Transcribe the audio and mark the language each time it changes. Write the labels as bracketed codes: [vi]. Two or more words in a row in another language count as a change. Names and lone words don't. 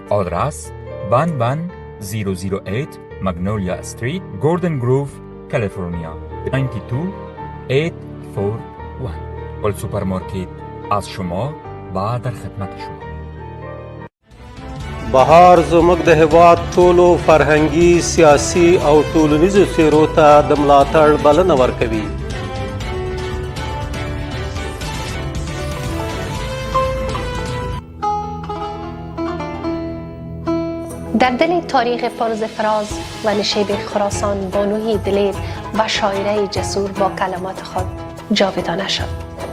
[fa] آدرس 11008 مگنولیا استریت، گوردن گروف، کالیفرنیا 92841. کابل سوپرمارکت از شما و در خدمت شما. [ps] بهار زموږ د هېواد ټولو فرهنګي، سیاسي او ټولنیزو څیرو ته د ملاتړ بلنه ورکوي. [fa] در دل تاریخ پرز فراز و نشیب خراسان، بانوی دلیر و شاعره جسور با کلمات خود جاودانه شد.